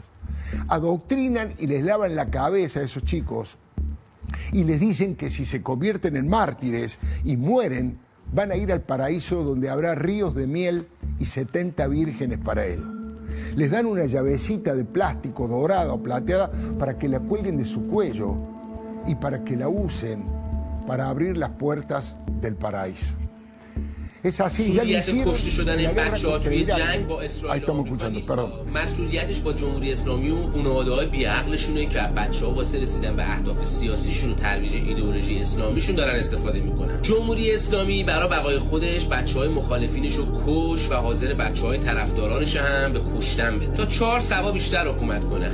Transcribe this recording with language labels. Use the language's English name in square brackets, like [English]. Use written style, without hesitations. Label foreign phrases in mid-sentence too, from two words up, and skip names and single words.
[Spanish] Adoctrinan y les lavan la cabeza a esos chicos y les dicen que si se convierten en mártires y mueren, van a ir al paraíso donde habrá ríos de miel y 70 vírgenes para él. Les dan una llavecita de plástico dorada o plateada para que la cuelguen de su cuello y para que la usen para abrir las puertas del paraíso. Es así, ya lo [Persian] مسئولیت [Spanish] hicieron [Persian] کشته شدن [Spanish] en la [Persian] این [Spanish] guerra [Persian] بچه‌ها [Spanish] contra [Persian] توی [Spanish] Irak. [Persian] جنگ با [Spanish] Ahí [Persian] اسرائیل و [Spanish] estamos [Persian] آمریکا [Spanish] escuchando, [Persian] نیست. [Spanish] perdón. [Persian] مسئولیتش با جمهوری اسلامی و خانواده‌های بی‌عقلشونه که بچه‌ها واسه رسیدن به اهداف سیاسیشون و ترویج ایدئولوژی اسلامیشون دارن استفاده میکنن. جمهوری اسلامی برای بقای خودش بچه‌های مخالفینش رو کش و حاضر بچه‌های طرفدارانش هم به کشتن بده تا 4 سبا بیشتر حکومت کنه.